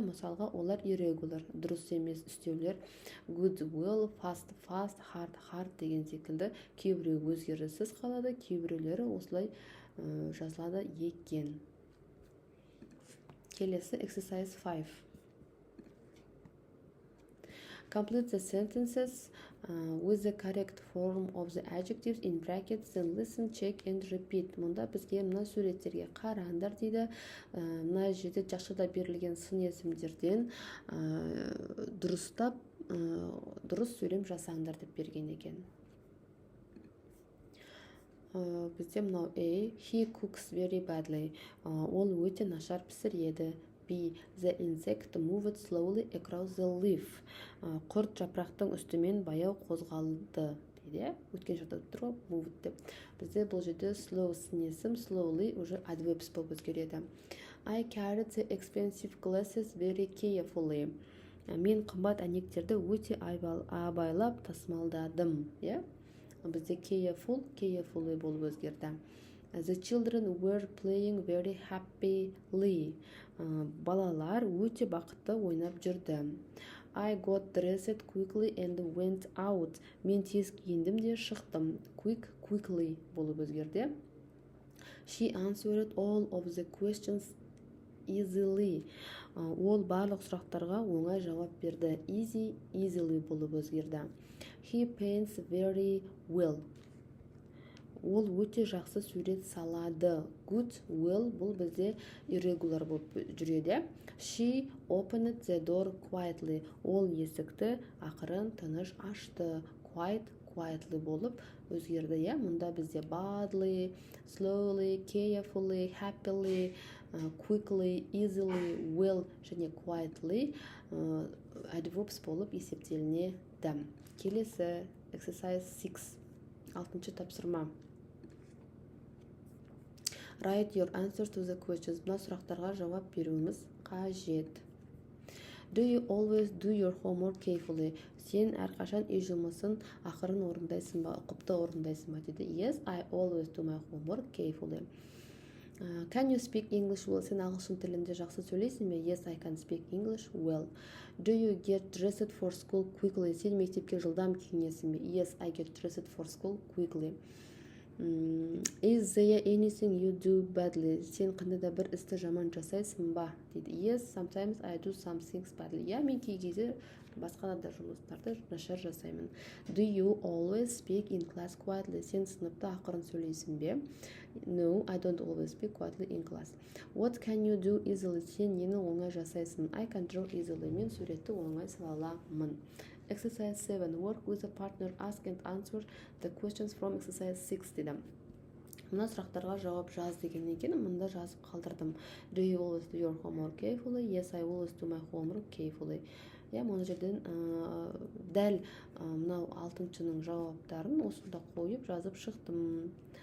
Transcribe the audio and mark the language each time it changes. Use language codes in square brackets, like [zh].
[kk] Мысалға, олар irregular, дұрыс емес үстеулер. [en] Good, well, fast, fast, hard, hard [kk] деген секілді кейбіреу өзгеріссіз қалады, кейбіреулері осылай жазылады екен. Келесі exercise 5. [en] Complete the sentences with the correct form of the adjectives in brackets, then listen, check and repeat. [kk] Мұнда бізге мына суреттерге қараңдар дейді. Мына жерде жақшада берілген сын есімдерден дұрыстап дұрыс сөйлем жасаңдар деп берген екен. Бізде мынау [en] A, he cooks very badly. [kk] Ол өте нашар пісіреді. [en] B, the insect moved slowly across the leaf. [kk] Құрт жапырақтың үстімен баяу қозғалды. Дейді, өткен жағдайда тұр ғой, moved деп. Бізде бұл жерде slow сынесім, slowly уже adverbs болып өзгереді. [en] I carried the expensive glasses very carefully. [kk] Мен қымбат әйнектерді өте абайлап тасымалдадым. Бізде carefully болып өзгерді. [en] The children were playing very happily. [kk] Балалар өте бақытты ойнап жүрді. [en] I got dressed quickly and went out. [kk] Мен тез киіндім де шықтым. Quickly болып өзгерді. [en] She answered all of the questions easily. [kk] Ол барлық сұрақтарға оңай жауап берді. Easily болып өзгерді. [en] He paints very well. [kk] Ол өте жақсы сурет салады. Good, well бұл бізде irregular болып жүреді. [en] She opened the door quietly. [kk] Ол есікті ақырын тыныш ашты. Quietly болып өзгерді. Мұнда бізде badly, slowly, carefully, happily, quickly, easily, well және quietly adverbs болып есептелінеді. Келесі exercise 6. 6-шы тапсырма. [en] Write your answers to the questions. [kk] Мына сұрақтарға жауап беруіміз қажет. [en] Do you always do your homework carefully? [kk] Сен әрқашан үй жұмысын ақырын орындайсың ба, ұқыпты орындайсың ба дейді. [en] Yes, I always do my homework carefully. Can you speak English well? [kk] Сен ағылшын тілінде жақсы сөйлейсің бе? [en] Yes, I can speak English well. Do you get dressed for school quickly? [kk] Сен мектепке жылдам киінесің бе? [en] Yes, I get dressed for school quickly. Is there anything you do badly? [kk] Сен қандай да бір істі жаман жасайсың ба? дейді. [en] Yes, sometimes I do some things badly. [kk] Мен кей кезде басқа да жұмыстарды нашар жасаймын. [en] Do you always speak in class quietly? [kk] Сен сыныпта ақырын сөйлейсің бе? [en] No, I don't always speak quietly in class. What can you do easily? [kk] Сен нені оңай жасайсың? [en] I can draw easily. [kk] Мен суретті оңай сала аламын. [en] Exercise 7. Work with a partner. Ask and answer the questions from exercise 6 дейді. [kk] Мына сұрақтарға жауап жаз деген екен. Мұнда жазып қалдырдым. [en] Do you always do your homework carefully? Yes, I always do my homework carefully. [kk] Мұны жерден дәл мынау 6-шының жауаптарын осында қойып жазып шықтым.